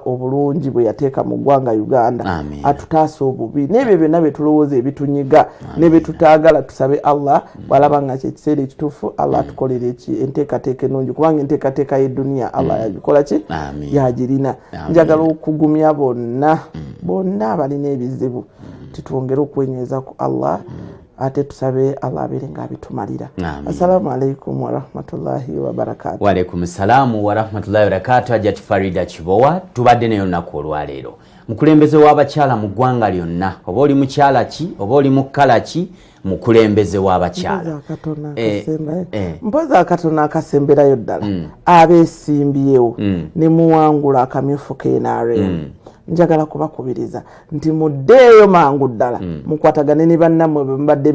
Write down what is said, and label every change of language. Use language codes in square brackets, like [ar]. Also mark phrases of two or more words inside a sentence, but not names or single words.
[lg] obulungi bwe yateeka mu ggwanga Uganda atutaasa obubi n'ebyo byonna bye tulowooza ebitunyiga ne bye tutaagala tusabe Allah bw'alaba nga kyekiseera ekituufu Allah atukolere enteekateeka ennungi kubanga enteekateeka y'edduniya Allah yagikola ki yagirina njagala okugumya bonna abalina ebizibu titwongere okwenyweza ku Allah ate tusabe Allah abeere ng'abitumalira. [ar] السلام عليكم ورحمة الله وبركاته. وعليكم السلام ورحمة الله وبركاته. [lg] Hajjat Farida Kibowa tubadde nayo olunaku olwaleero mukulembeze w'abakyala mu ggwanga lyonna oba oli mukyala ki oba oli mu kkala ki mukulembeze w'abakyala mpoza akatono akasemberayo ddala abeesimbyewo ne muwangula akamyufu KNRM njagala kubakubiriza nti muddeeyo mangu ddala mukwatagane ne bannammwe bwe mubadde